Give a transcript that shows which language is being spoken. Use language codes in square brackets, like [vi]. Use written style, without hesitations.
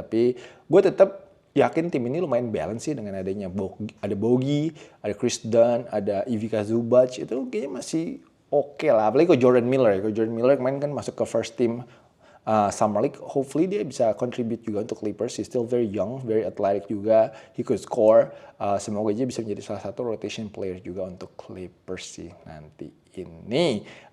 [id] Tapi gue tetap yakin tim ini lumayan balance sih dengan adanya ada Bogi, ada Chris Dunn, ada Ivica Zubac. Itu kayaknya masih oke lah. Apalagi kalau Jordan Miller. Kalau Jordan Miller kemarin kan masuk ke first team Summer League. Hopefully dia bisa contribute juga untuk Clippers. [en] He's still very young, very athletic juga. He could score. [id] Semoga aja bisa menjadi salah satu rotation player juga untuk Clippers sih nanti ini.